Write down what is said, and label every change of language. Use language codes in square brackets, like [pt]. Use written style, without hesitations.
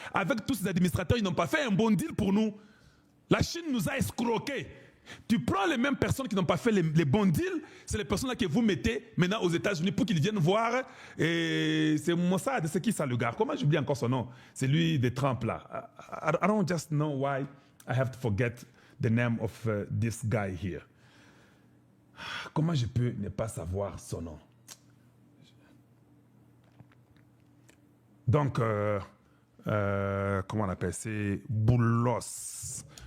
[fr] Avec tous ces administrateurs, ils n'ont pas fait un bon deal pour nous. La Chine nous a escroqués. Tu prends les mêmes personnes qui n'ont pas fait les bons deals, c'est les personnes-là que vous mettez maintenant aux États-Unis pour qu'ils viennent voir. Et c'est Mossad, c'est qui ça le gars? Comment j'oublie encore son nom? C'est lui de Trump là. [en] I don't just know why I have to forget the name of this guy here. [fr] Comment je peux ne pas savoir son nom? Donc, comment on appelle? C'est Boulos.